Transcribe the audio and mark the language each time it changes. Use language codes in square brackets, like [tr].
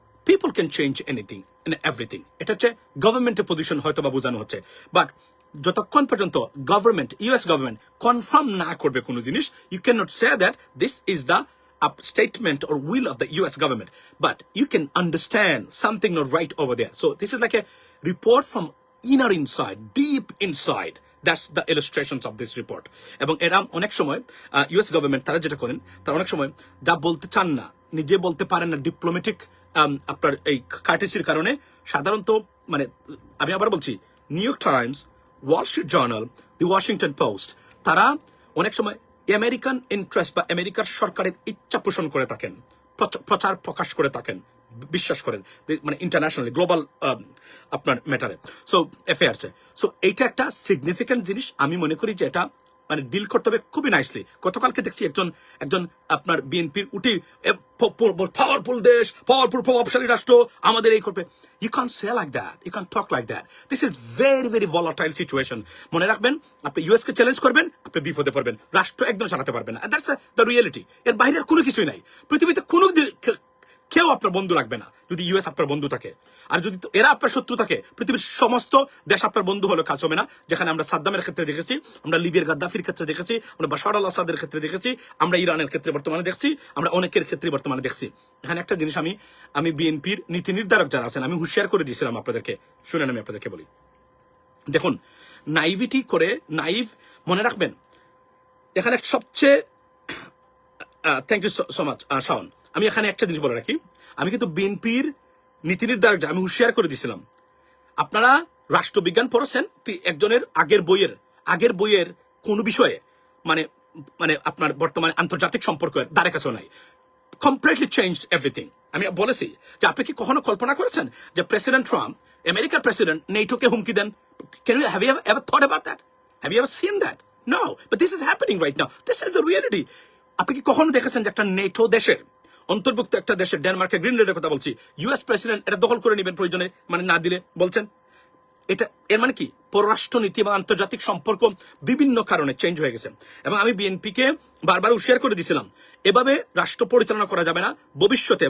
[en] People can change anything and everything. [bn] এটা হচ্ছে গভর্নমেন্টের পজিশন হয়তো বা বোঝানো হচ্ছে, বাট যতক্ষণ পর্যন্ত গভর্নমেন্ট ইউএস গভর্নমেন্ট কনফার্ম না করবে কোনো জিনিস, [en] you cannot say that this is the statement or will of the US government, but you can understand something not right over there. So this is like a report from inner inside, deep inside. That's the illustrations of this report. [bn] এবং এরা অনেক সময় US government তারা যেটা করেন, তারা অনেক সময় যা বলতে চান না, নিজে বলতে পারেন না, ডিপ্লোম্যাটিক আপনার এই কার্টেসির কারণে সাধারণত মানে আমি আবার বলছি new York Times, Wall Street journal, দি ওয়াশিংটন পোস্ট, তারা অনেক সময় আমেরিকান ইন্টারেস্ট বা আমেরিকার সরকারের ইচ্ছা পোষণ করে থাকেন, প্রচার প্রকাশ করে থাকেন, বিশ্বাস করেন মানে ইন্টারন্যাশনালি গ্লোবাল আপনার ম্যাটারে, সো অ্যাফেয়ার্সে। সো এইটা একটা সিগনিফিক্যান্ট জিনিস, আমি মনে করি যে এটা মানে ডিল করতে হবে খুবই নাইসলি। গতকালকে দেখছি একজন আপনার বিএনপির উঠি পাওয়ারফুল দেশ, পাওয়ারফুল প্রভাবশালী রাষ্ট্র আমাদের এই করবে। [en] You can't say like that. You can't talk like that. This is very, very volatile situation. [bn] মনে রাখবেন, আপনি ইউএস কে চ্যালেঞ্জ করবেন, আপনি বিপদে পড়বেন, রাষ্ট্র একদম চালাতে পারবেন না। [en] That's the reality. [bn] এর বাইরের কোনো কিছুই নাই পৃথিবীতে। কোনো কেউ আপনার বন্ধু লাগবে না যদি ইউএস আপনার বন্ধু থাকে, আর যদি এরা আপনার শত্রু থাকে, পৃথিবীর সমস্ত দেশ আপনার বন্ধু হলে কাজ হবে না। যেখানে আমরা সাদ্দামের ক্ষেত্রে দেখেছি, আমরা লিবিয়ার গাদ্দাফির ক্ষেত্রে দেখেছি, আমরা বাশার আল আসাদের ক্ষেত্রে দেখেছি, আমরা ইরানের ক্ষেত্রে বর্তমানে দেখছি, আমরা অনেকের ক্ষেত্রে বর্তমানে দেখছি। এখানে একটা জিনিস আমি বিএনপির নীতি নির্ধারক যারা আছেন আমি হুঁশিয়ার করে দিয়েছিলাম আপনাদেরকে, শুনেন আমি আপনাদেরকে বলি। দেখুন, নাইভিটি করে নাইভ মনে রাখবেন, এখানে সবচেয়ে [en] thank you so much [bn] Shaon. আমি এখানে একটা জিনিস বলে রাখি, আমি কিন্তু বিএনপির নীতি নির্ধারক আমি হুঁশিয়ার করে দিয়েছিলাম, আপনারা রাষ্ট্রবিজ্ঞান পড়েছেন, একজনের আগের বইয়ের কোন বিষয়ে মানে মানে আপনার বর্তমানে আন্তর্জাতিক সম্পর্কের দ্বারে কাছেও নাই, [en] Completely changed everything. [bn] আমি বলেছি যে আপনি কি কখনো কল্পনা করেছেন যে প্রেসিডেন্ট ট্রাম্প আমেরিকার প্রেসিডেন্ট নেটোকে হুমকি দেন। [en] Have you ever thought about that? Have you ever seen that? No, but this is happening right now. This is the reality. [bn] আপনি কি কখনো দেখেছেন যে একটা নেটো দেশের অন্তর্ভুক্ত একটা দেশের, ডেনমার্কের গ্রিনল্যান্ডের কথা বলছি, ইউএস প্রেসিডেন্ট এটা দখল করে নেবেন প্রয়োজনে, মানে না দিলে বলছেন? এটা এর মানে কি? পররাষ্ট্রনীতি বা আন্তর্জাতিক সম্পর্ক বিভিন্ন কারণে চেঞ্জ হয়ে গেছে। এবং আমি বিএনপিকে বারবার হুঁশিয়ার করে দিছিলাম, এভাবে রাষ্ট্র পরিচালনা করা যাবে না ভবিষ্যতে।